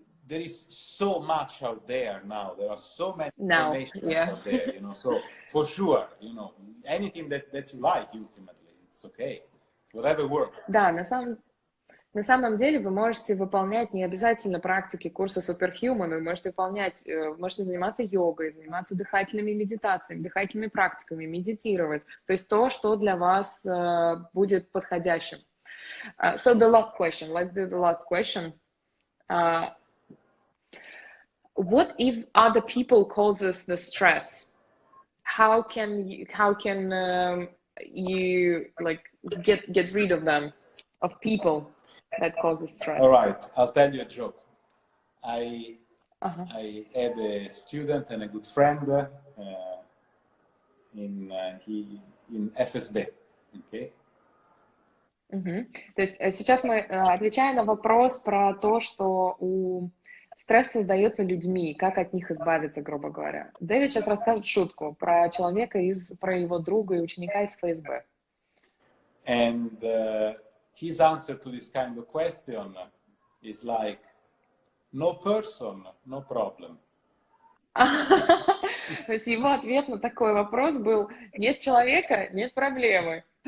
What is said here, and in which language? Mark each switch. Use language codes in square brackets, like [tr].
[en] There is so much out there now. There are so many information out there, you know. So for sure, you know, anything that you like, ultimately, it's okay. Whatever works. [ru] Да, на самом деле вы можете выполнять не обязательно практики курса Superhuman, вы можете можете заниматься йогой, заниматься дыхательными медитациями, дыхательными практиками, медитировать. То есть то, что для вас будет подходящим. [en] So the last question, let's do the last question. What if other people causes the stress? How can you like get rid of them, of people that causes stress? All right, I'll tell you a joke. I had a student and a good friend in FSB, okay? [ru] То есть сейчас мы отвечаем на вопрос про то, что стресс создается людьми, как от них избавиться, грубо говоря. Дэвид сейчас расскажет шутку про человека, про его друга и ученика из ФСБ. [en] And his answer to this kind of question is like, no person, no problem. [ru] То есть его ответ на такой вопрос был: нет человека, нет проблемы.